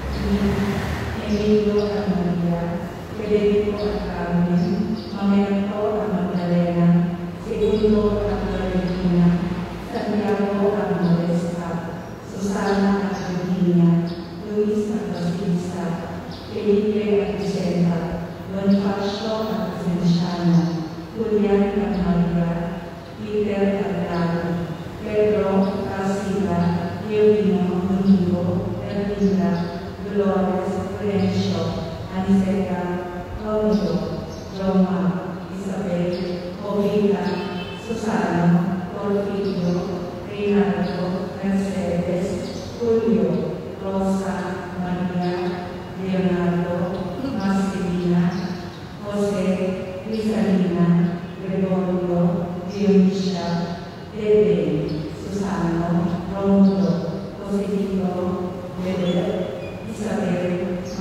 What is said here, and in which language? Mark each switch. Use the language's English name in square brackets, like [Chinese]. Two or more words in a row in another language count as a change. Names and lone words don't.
[Filipino] Emilio at Maria, Federico at Carmen, Mamerto at Magdalena, Segundo at Valentina, Santiago at Modesta, Susana at Virginia, Luis at Basilisa, Felipe at Vicenta, Bonifacio at Vinciana, Julian at Maria, Peter at Lalo, Pedro, Casila, Eugino, Domingo, Erlinda, Dolores, Florencio, Aniseta, Claudio, Roma, Isabel, Ovila, Susano, Porfirio, Reynaldo, Mercedes, Julio, Rosa, Maria, Leonardo, Marcelina, Jose, Rizalina, Gregorio, Dionisia, Dede, Susano, Romulo, Josefino, Bebe, Isabel,